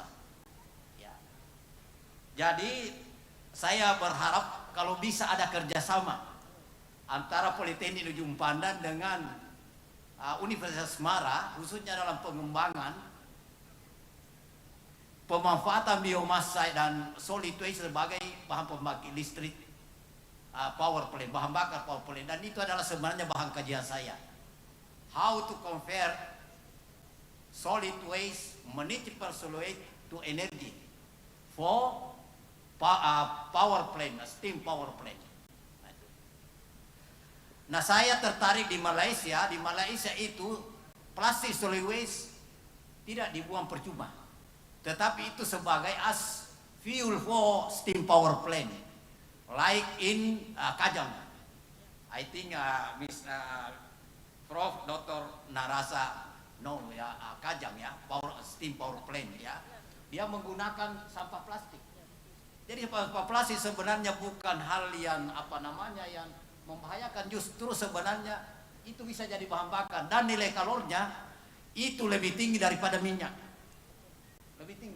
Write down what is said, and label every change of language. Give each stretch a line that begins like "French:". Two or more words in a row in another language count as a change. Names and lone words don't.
Indonesian: Ya. Jadi saya berharap kalau bisa ada kerjasama antara Politeknik Ujung Pandang dengan Universitas Semarang, khususnya dalam pengembangan pemanfaatan biomasa dan
English: solid waste
Indonesian: sebagai bahan pembangkit listrik,
English: power plant,
Indonesian: bahan bakar
English: power plant,
Indonesian: dan itu adalah sebenarnya bahan kajian saya.
English: How to compare solid waste, municipal solid waste to energy for power plant, steam power plant.
Indonesian: Nah, saya tertarik di Malaysia. Di Malaysia itu plastik
English: solid waste
Indonesian: tidak dibuang percuma, tetapi itu sebagai
English: as fuel for steam power plant, like in Kajang. I think Prof. Dr.
Indonesian: Narasa Kajang ya,
English: steam power plant
Indonesian: ya, dia menggunakan sampah plastik. Jadi sampah plastik sebenarnya bukan hal yang yang membahayakan, justru sebenarnya itu bisa jadi bahan bakar dan nilai kalornya itu lebih tinggi daripada minyak, lebih tinggi.